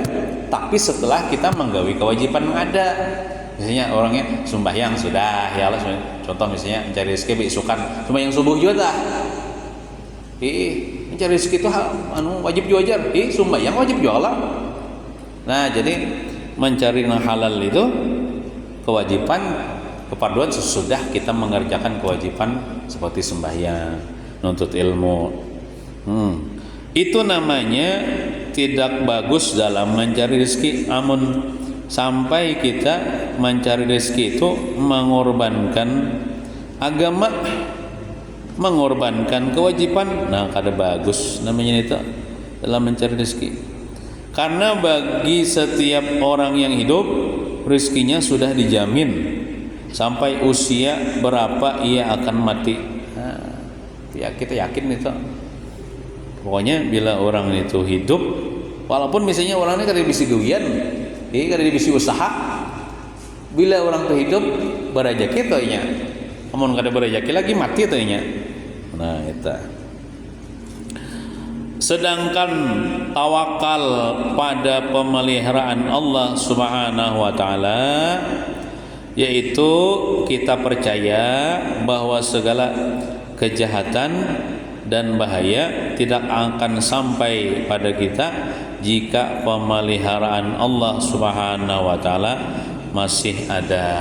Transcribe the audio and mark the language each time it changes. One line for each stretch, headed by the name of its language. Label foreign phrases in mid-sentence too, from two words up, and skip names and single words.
Indonesian: Tapi setelah kita menggawi kewajiban yang ada. Misalnya orangnya sembahyang sudah,
Arabic: ya Allah.
Indonesian: Contoh misalnya mencari rezeki beisukan, sembahyang subuh juga dah. Mencari rezeki itu wajib juga jar. Sembahyang wajib juga lah. Nah, jadi mencari yang halal itu kewajiban kepaduan sesudah kita mengerjakan kewajiban seperti sembahyang, nuntut ilmu. Itu namanya tidak bagus dalam mencari rezeki.
Banjar: Amun sampai kita mencari rezeki itu mengorbankan agama, mengorbankan kewajiban, nah kada bagus namanya itu dalam mencari rezeki.
Indonesian: Karena bagi setiap orang yang hidup rezekinya sudah dijamin sampai usia berapa ia akan mati. Nah, ya kita yakin itu.
Banjar: Pokoknya bila orang itu hidup, walaupun misalnya orangnya kada bisa gawian, kada bisa usaha, bila orang itu hidup berajaki tuh nya. Amun kada berajaki lagi mati tuh nya.
Indonesian: Nah, itu. Sedangkan tawakal pada pemeliharaan
Arabic: Allah Subhanahu wa taala,
Indonesian: yaitu kita percaya bahwa segala kejahatan dan bahaya tidak akan sampai pada kita jika pemeliharaan
Arabic: Allah Subhanahu wa taala
Indonesian: masih ada.